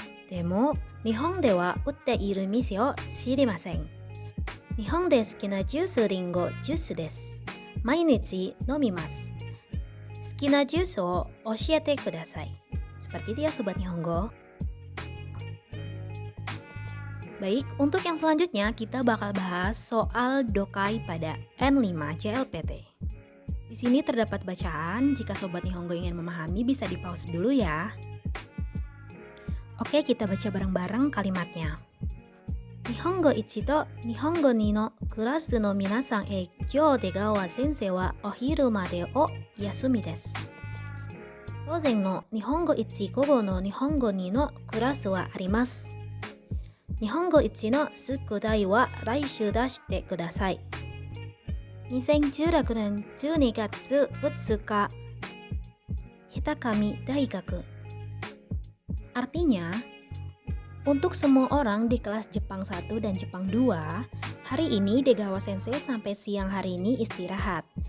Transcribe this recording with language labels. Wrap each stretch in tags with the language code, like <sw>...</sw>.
<ja>でも、日本では売っている店を知りません。日本で好きなジュースリンゴジュースです。毎日飲みます。好きなジュースを教えてください.</ja> <id>Seperti itu ya Sobat Nihongo. Baik, untuk yang selanjutnya kita bakal bahas soal dokai pada N5 JLPT. Di sini terdapat bacaan, jika Sobat Nihongo ingin memahami bisa di pause dulu ya. Oke, kita baca bareng-bareng kalimatnya.</id> <ja>Nihongo 1と日本語2のクラスの皆さんへ今日出川先生はお昼までお休みです。午前の日本語1午後の日本語2のクラスはあります。日本語1の宿題は来週出してください。 2016年12月2日 Hitakami Daigaku.</ja> <id>Artinya, untuk semua orang di kelas Jepang 1 dan Jepang 2, hari ini Degawa Sensei sampai siang hari ini istirahat.</id>